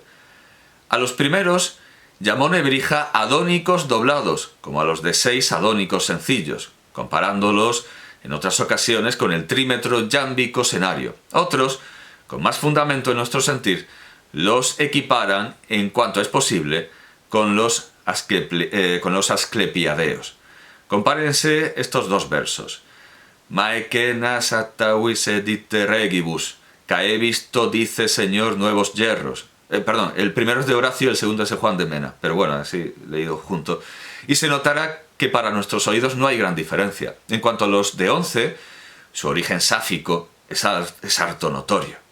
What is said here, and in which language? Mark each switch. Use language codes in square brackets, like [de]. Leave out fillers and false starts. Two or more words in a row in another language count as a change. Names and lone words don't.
[es] A los primeros llamó Nebrija adónicos doblados, como a los de 6 adónicos sencillos, comparándolos en otras ocasiones con el trímetro yámbico senario. Otros, con más fundamento en nuestro sentir, los equiparan, en cuanto es posible, con los asclepiadeos. Compárense estos dos versos. [la] Maekenas attavise dite regibus, [es] cae visto dice Señor nuevos yerros. El primero es de Horacio y el segundo es de Juan de Mena, pero bueno, así leído junto. Y se notará que para nuestros oídos no hay gran diferencia. En cuanto a los de 11, su origen sáfico es harto notorio.